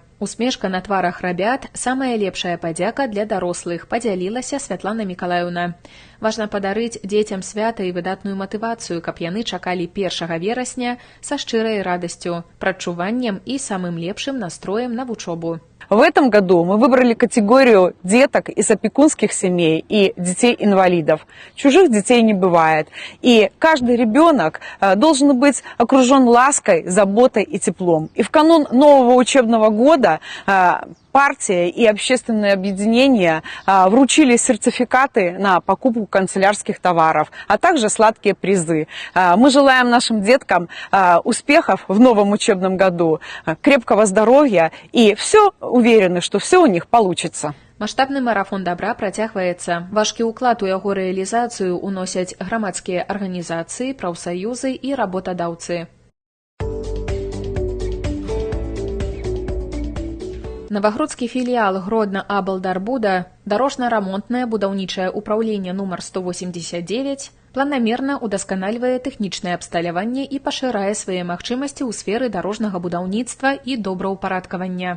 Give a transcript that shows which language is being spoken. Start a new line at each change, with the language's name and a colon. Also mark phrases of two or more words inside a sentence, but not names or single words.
Belarusian: Усмешка на тварах рабят – самая лепшая падзяка для дарослых, падзялілася Святлана Мікалаеўна. Важна падарыць дзецям свята і выдатную матывацыю, каб яны чакалі 1 верасня са шчырай радасцю, прадчуваннем і самым лепшым настроем на вучобу.
Russian: В этом году мы выбрали категорию деток из опекунских семей и детей-инвалидов. Чужих детей не бывает. И каждый ребенок должен быть окружен лаской, заботой и теплом. И в канун нового учебного года партия и общественные объединения вручили сертификаты на покупку канцелярских товаров, а также сладкие призы. Мы желаем нашим деткам успехов в новом учебном году, крепкого здоровья и уверены, что все у них получится.
Belarusian: Маштабны марафон добра працягваецца. Важкі ўклад у яго рэалізацыю ўносяць грамадскія арганізацыі, прафсаюзы і работадаўцы. Новогродскі філіал Гродно Аблдарбуда, дарожна-рамонтнае будаўнічае ўпраўленне нумар 189, планамерна удасканальвае тэхнічнае абсталяванне і пашырае свае магчымасці ў сферы дарожнага будаўніцтва і добраўпарадкавання.